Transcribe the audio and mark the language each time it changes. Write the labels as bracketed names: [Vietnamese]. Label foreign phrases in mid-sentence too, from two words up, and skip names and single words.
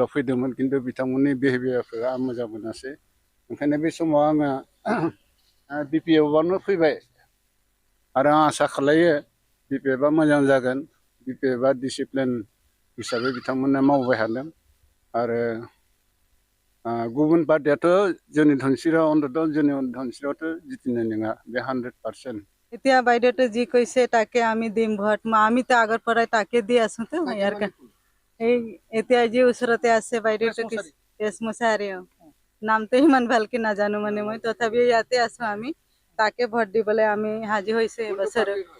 [Bodo] आव फैदोंमोन खिन्थु बिथांमोननि बिहेभियारखौ आं मोजां मोनासै ओंखायनो बे समाव आङो BPF आवनो फैबाय आरो आं आसा खालायो BPF आ मोजां जागोन BPF आ डिसिप्लिन हिसाबै बिथांमोना मावबाय थादों आरो गुबुन पार्टियाथ' जोंनि धनसिरियाव अन्तत' जोंनि धनसिरियावथ' जितिनाय नङा बे 100%। [Assamese] এতিয়া বাইদেউটো যি কৈছে তাকে আমি দিম ভোট আমিতো আগৰ পৰাই তাকে দি আছো তো ইয়াৰ এই এতিয়া যি ওচৰতে আছে বাইদেউটো প্ৰেছ মুসাহাৰি নামটো ইমান ভালকে নাজানো মানে মই তথাপিও ইয়াতে আছো আমি তাকে ভোট দিবলৈ আমি হাজিৰ হৈছো এইবছৰ